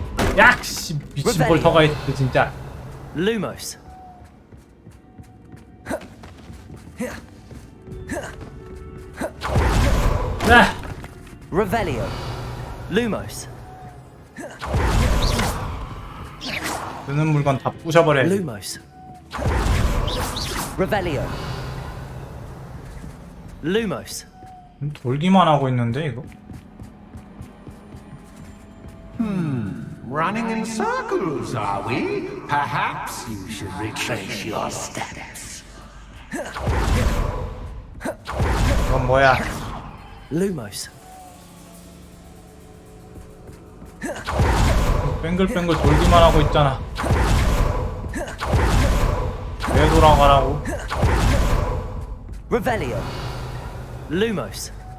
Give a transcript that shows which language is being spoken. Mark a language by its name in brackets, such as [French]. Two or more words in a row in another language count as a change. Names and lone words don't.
[Korean] 야씨 미친 볼터가 있어 진짜. Lumos. 아! Revelio. Lumos. 드는 물건 다 부셔버려. Lumos. Revelio. Lumos. 돌기만 하고 있는데 이거. [English] Running in circles, are we? Perhaps you should retrace your steps. [Korean] 이건 뭐야? Lumos. 뱅글뱅글 돌기만 하고 있잖아. 왜 돌아가라고? Revelio. Lumos.